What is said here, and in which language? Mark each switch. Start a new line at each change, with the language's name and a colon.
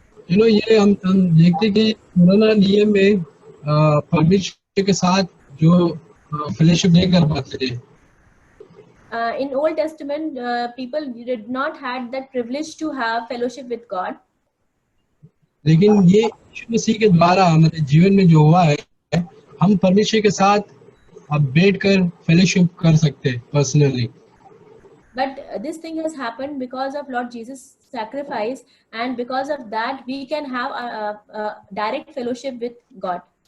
Hindi: ये हम देखते कि पुराना नियम में परमेश्वर के साथ जो फेलोशिप नहीं कर पाते थे।
English: In Old Testament, people did not had that privilege to have fellowship with God.
Hindi: लेकिन ये यीशु मसीह के द्वारा हमारे जीवन में जो हुआ है, हम परमेश्वर के साथ अब बैठकर फेलोशिप कर सकते हैं personally.
English: But this thing has happened because of Lord Jesus' sacrifice, and because of that we can have a direct fellowship with God.